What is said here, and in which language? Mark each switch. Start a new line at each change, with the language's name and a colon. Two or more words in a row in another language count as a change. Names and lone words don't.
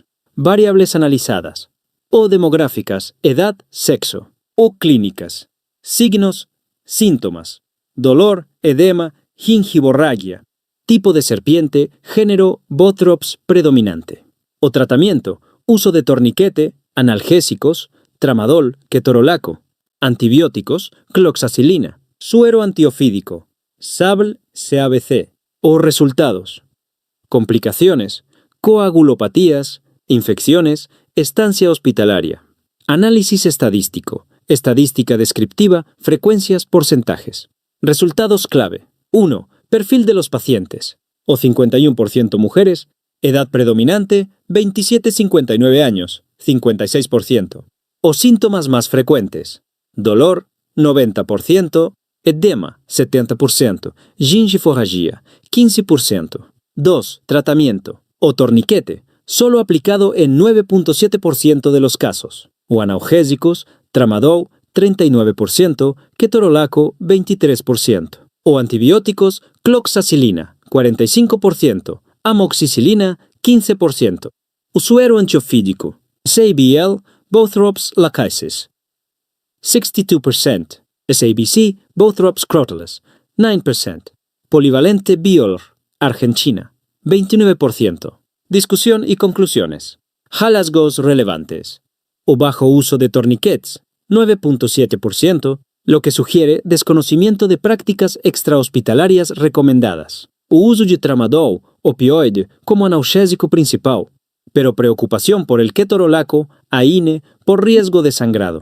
Spanish: Variables analizadas. O demográficas, edad, sexo. O clínicas. Signos, síntomas. Dolor, edema, gingivorragia. Tipo de serpiente, género, Bothrops predominante. O tratamiento, uso de torniquete, analgésicos, tramadol, ketorolaco, antibióticos, cloxacilina, suero antiofídico, SABL-CABC. O resultados. Complicaciones, coagulopatías, infecciones, estancia hospitalaria. Análisis estadístico, estadística descriptiva, frecuencias, porcentajes. Resultados clave. 1. Perfil de los pacientes. O 51% mujeres. Edad predominante, 27-59 años, 56%. O síntomas más frecuentes. Dolor, 90%. Edema, 70%. Gingiforragia, 15%. 2. Tratamiento. O torniquete, solo aplicado en 9.7% de los casos. O analgésicos, tramadol, 39%, ketorolaco, 23%. O antibióticos, cloxacilina, 45%, amoxicilina, 15%. O suero antiofídico, SABL, Bothrops lachasis, 62%. SABC, Bothrops crotalus, 9%. Polivalente Biolor, Argentina, 29%. Discusión y conclusiones. Hallazgos relevantes. O bajo uso de torniquets, 9.7%, lo que sugiere desconocimiento de prácticas extrahospitalarias recomendadas. O uso de tramadol, opioide, como analgésico principal, pero preocupación por el ketorolaco, AINE, por riesgo de sangrado.